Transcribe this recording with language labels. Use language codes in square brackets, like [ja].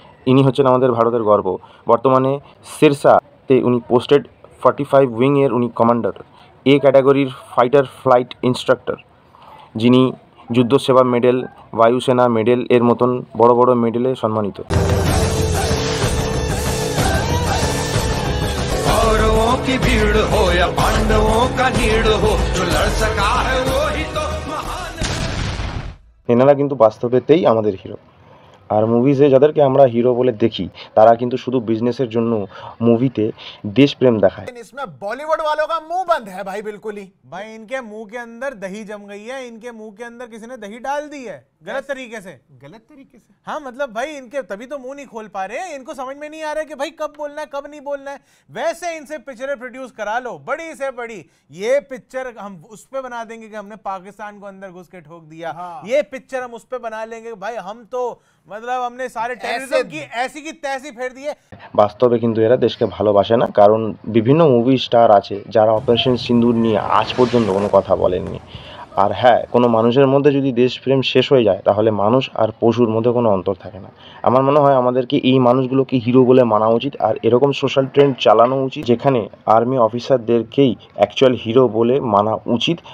[bn] ইনি হচ্ছেন আমাদের ভারতের গর্ব। বর্তমানে সিরসাতে উনি পোস্টেড 45 উইংয়ের উনি কমান্ডার, এ ক্যাটাগরির ফাইটার ফ্লাইট ইনস্ট্রাক্টর, যিনি যুদ্ধ সেবা মেডেল, বায়ুসেনা মেডেল এর মতন বড় বড় মেডেলে সম্মানিত। [hi] की भीड़ हो या पांडवों का नीड़ हो, जो लड़ सका है वो ही तो महान। [bn] এনারা কিন্তু বাস্তবেতেই আমাদের হিরো। আর মুভিজে যাদেরকে আমরা হিরো বলে দেখি, তারা কিন্তু শুধু বিজনেসের জন্য মুভিতে দেশপ্রেম দেখায়। [hi] इसमें बॉलीवुड वालों का मुंह बंद है भाई, बिल्कुल ही। भाई इनके मुंह के अंदर दही जम गई है, इनके मुंह के अंदर किसी ने दही डाल दी है गलत तरीके से। हाँ मतलब भाई इनके तभी तो मुंह नहीं खोल पा रहे हैं, इनको समझ में नहीं आ रहा है कि भाई कब बोलना है कब नहीं बोलना है। वैसे इनसे पिक्चरें प्रोड्यूस करा लो, बड़ी से बड़ी। ये पिक्चर हम उस पे बना देंगे कि हमने पाकिस्तान को अंदर घुस के ठोक दिया। ये पिक्चर हम उस पे बना लेंगे भाई, हम तो मतलब हमने सारे टेररिज्म की ऐसी की तैसी फेर दिए। [bn] বাস্তবে কিন্তু এরা দেশকে ভালোবাসে না, কারণ বিভিন্ন মুভি স্টার আছে যারা অপারেশন সিন্দুর নিয়ে আজ পর্যন্ত কোনো কথা বলেননি। আর হ্যাঁ, কোনো মানুষের মধ্যে যদি দেশপ্রেম শেষ হয়ে যায়, তাহলে মানুষ আর পশুর মধ্যে কোনো অন্তর থাকে না। আমার মনে হয় আমাদেরকে এই মানুষগুলোকে হিরো বলে মানা উচিত, আর এরকম সোশ্যাল ট্রেন্ড চালানো উচিত যেখানে আর্মি অফিসারদেরকেই অ্যাকচুয়াল হিরো বলে মানা উচিত।